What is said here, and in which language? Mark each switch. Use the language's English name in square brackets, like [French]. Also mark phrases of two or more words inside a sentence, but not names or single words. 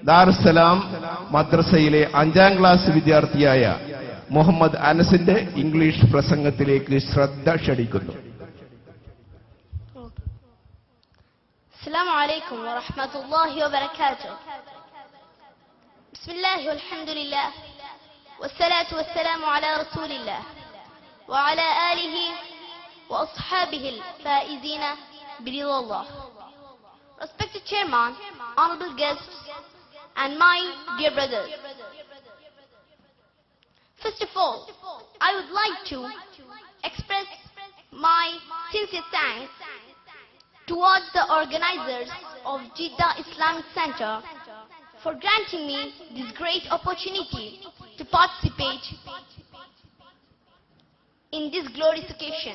[Malayalam] ദാറുസ്സലാം മദ്രസയിലെ 5ാം ക്ലാസ് വിദ്യാർത്ഥിയായ മുഹമ്മദ് അനസിന്റെ ഇംഗ്ലീഷ് പ്രസംഗത്തിലേക്ക് ശ്രദ്ധ ക്ഷണിക്കുന്നു. [Arabic] السلام عليكم ورحمة الله وبركاته. بسم الله والحمد لله والصلاة والسلام على رسول الله وعلى آله وأصحابه الفائزين برضا الله. [English] Respected Chairman, honorable guests, and my dear brothers. First of all, I would like to express my sincere thanks towards the organizers of Jeddah Islamic Center for granting me this great opportunity to participate in this glorious occasion.